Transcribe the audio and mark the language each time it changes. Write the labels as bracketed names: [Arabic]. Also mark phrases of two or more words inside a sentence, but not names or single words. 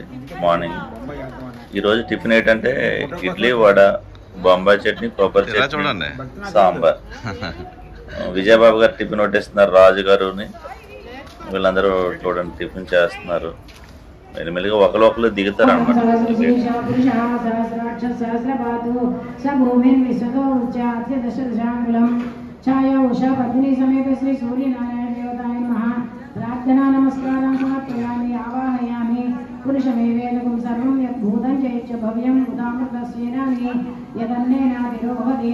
[Telugu] మార్నింగ్ ఈరోజు టిఫిన్ ఏంటంటే ఇడ్లీ, వడ, బొంబాయి చట్నీ, కొబ్బరి చట్నీ, సాంబార్. విజయబాబు గారు టిఫిన్ వడ్డిస్తున్నారు, రాజు గారుని వీళ్ళందరూ చూడండి టిఫిన్ చేస్తున్నారు. మెల్లిమెల్లిగా ఒకరు దిగుతారు అనమాట. [Sanskrit] प्रार्थना नमस्कारं समर्पयामि आवाहयामि पुरुषमेवेदकं सर्वं यद्भूतं चैत्य भव्यं उदामृतस्येनानि यदन्नेनातिरोहति.